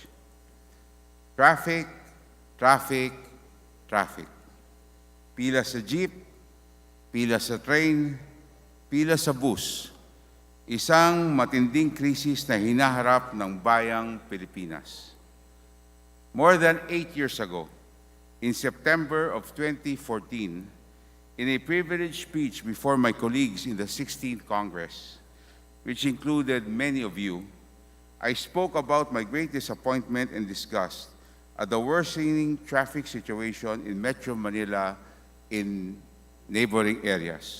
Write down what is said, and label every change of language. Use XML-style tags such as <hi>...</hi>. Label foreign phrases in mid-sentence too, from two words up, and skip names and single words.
<en>Traffic, traffic, traffic.</en> <tl>Pila sa jeep, pila sa train, pila sa bus. Isang matinding krisis na hinaharap ng bayang Pilipinas.</tl> <en>More than 8 years ago, in September of 2014, in a privileged speech before my colleagues in the 16th Congress, which included many of you, I spoke about my great disappointment and disgust at the worsening traffic situation in Metro Manila in neighboring areas.</en>